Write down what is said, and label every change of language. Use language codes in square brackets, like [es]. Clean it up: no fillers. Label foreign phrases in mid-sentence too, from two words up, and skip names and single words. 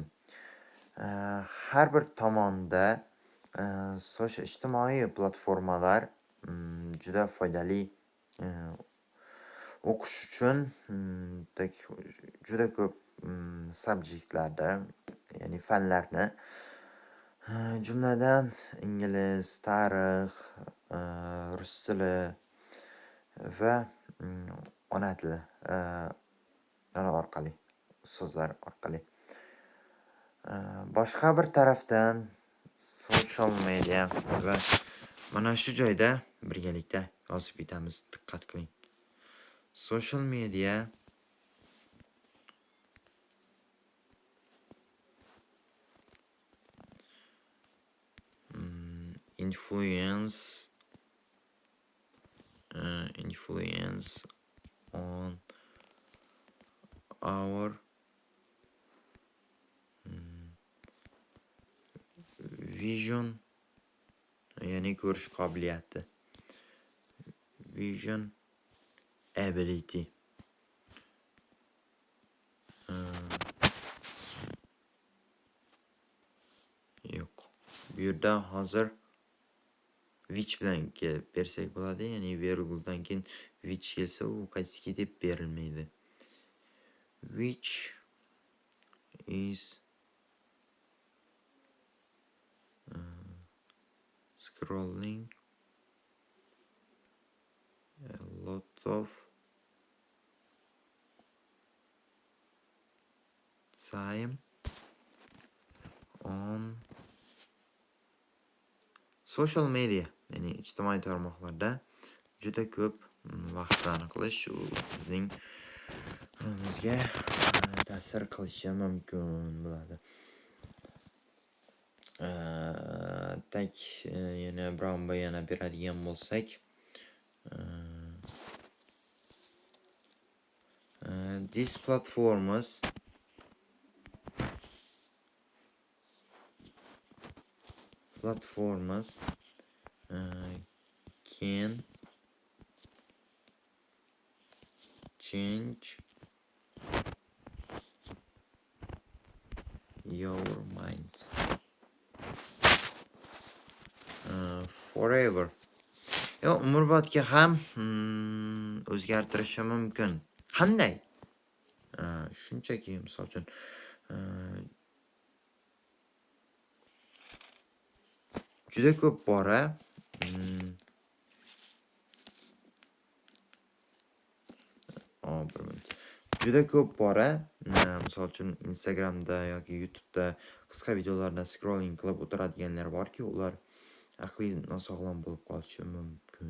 [uz] Har bir tomonda ijtimoiy platformalar juda foydali o'qish uchun juda ko'p subjektlarda, ya'ni fanlarni, jumladan ingliz, tarix, rus tili va ona tili orqali, ustozlar orqali. Boshqa bir tarafdan [en] social media [uz] va mana shu joyda birgalikda yozib ketamiz. Diqqat qiling. [en] Social media influence on our vision, [uz] ya'ni ko'rish qobiliyati, [en] vision ability. [uz] Yo'q, bu yerda hozir which bilan bersak bo'ladi, ya'ni virguldan keyin which kelsa, u qaysiki deb berilmaydi. [en] Which is scrolling a lot of time on social media, [uz] ya'ni ijtimoiy tarmoqlarda juda ko'p vaqtni aniqlash bizning bizga ta'sir qilishi mumkin bo'ladi. Yana biron bayona beradigan bo'lsak, [en] these platforms can change your mind forever. [uz] Umrbodga ham o'zgartirishi mumkin. Qanday? Shunchaki, misol uchun, juda ko'p bora misol uchun Instagramda yoki YouTube'da qisqa videolardan scrolling qilib o'tiradiganlar borki, ular aqliy nosog'lom bo'lib qolishi mumkin.